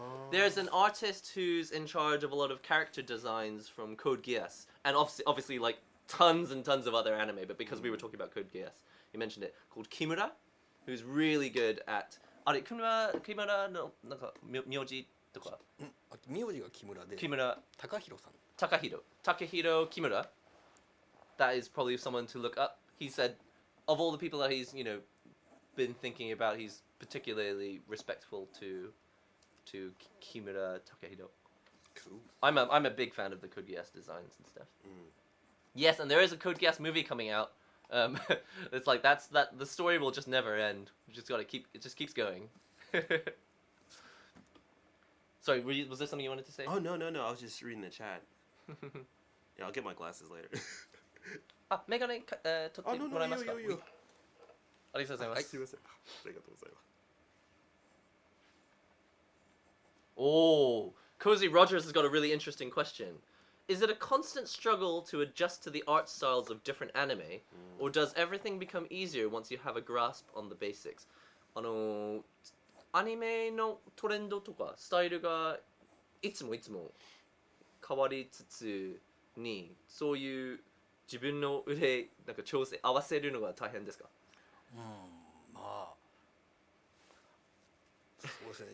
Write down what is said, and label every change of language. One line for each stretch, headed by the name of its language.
Japanese: ですよ。
English: There's an artist who's in charge of a lot of character designs from Code Geass, and obviously like tons and tons of other anime. But because we were talking about Code Geass, you mentioned it, called Kimura, who's really good at.
Japanese: あれKimuraのなんか名字とか。名字が木村で。木村高弘さん。
English: Takehiro Kimura. That is probably someone to look up. He said, of all the people that he's been thinking about, he's particularly respectful to Kimura Takehiro. Cool. I'm a big fan of the Code Geass designs and stuff. Yes, and there is a Code Geass movie coming out. It's like the story will just never end. We just gotta it just keeps going. Sorry, was there something you wanted to say? Oh no, I was just reading the chat. Yeah, I'll get my glasses later.
Japanese: あ、メガネ取ってもらえますか？ありがとうございます。すいません。ありがとうございます。
English: Oh, Cozy Rogers has got a really interesting question. Is it a constant struggle to adjust to the art styles of different anime, or does everything become easier once you have a grasp on the basics?
Japanese: アニメのトレンドとかスタイルがいつも変わりつつに、そういう自分の腕なんか調整合わせるのが大変ですか？まあそうですね。